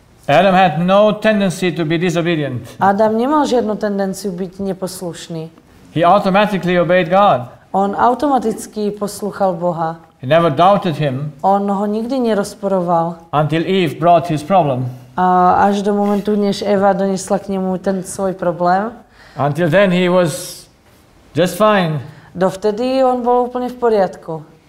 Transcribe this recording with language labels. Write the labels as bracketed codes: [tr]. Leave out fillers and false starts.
[en] Adam had no tendency to be disobedient. [sk] Adam nemal žiadnu tendenciu byť neposlušný. [en] He automatically obeyed God. [sk] On automaticky poslúchal Boha. [en] He never doubted him [sk] On ho nikdy nerozporoval. [en] until Eve brought his problem. [sk] A až do momentu, než Eva donesla k nemu ten svoj problém, [en] Until then he was just fine. [sk] dovtedy on bol úplne v poriadku.